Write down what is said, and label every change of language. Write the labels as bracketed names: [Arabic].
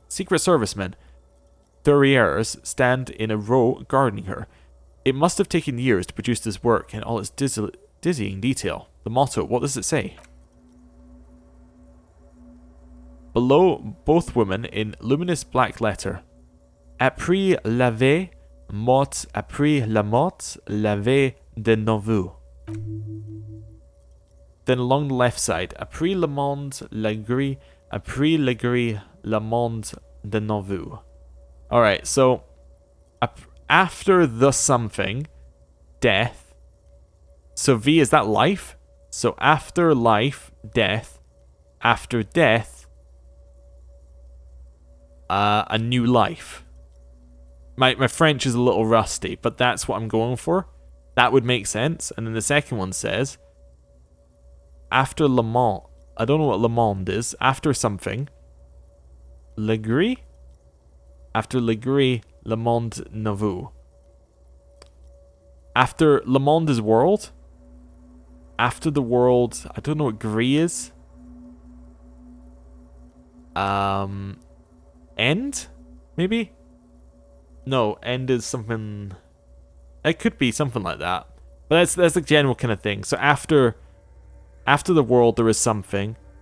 [English] Secret servicemen, Thuriers, stand in a row guarding her. It must have taken years to produce this work in all its dizzying detail. The motto, what does it say? Below both women in luminous black letter. [French] Après la vie, mort, après la mort, la vie de nouveau. [English] Then along the left side, [French] après le monde, la grille, après la grille, le monde de nouveau. [English] Alright, so after the something, death. So V, is that life? So after life, death. After death, a new life. My French is a little rusty, but that's what I'm going for. That would make sense. And then the second one says, after Le Monde, I don't know what Le Monde is. After something, Le Gris? After Le Gris, Le Monde Nouveau. After Le Monde is world. After the world, I don't know what Gris is. End? Maybe? No, end is something... It could be something like that. But that's the general kind of thing. So after the world, there is something.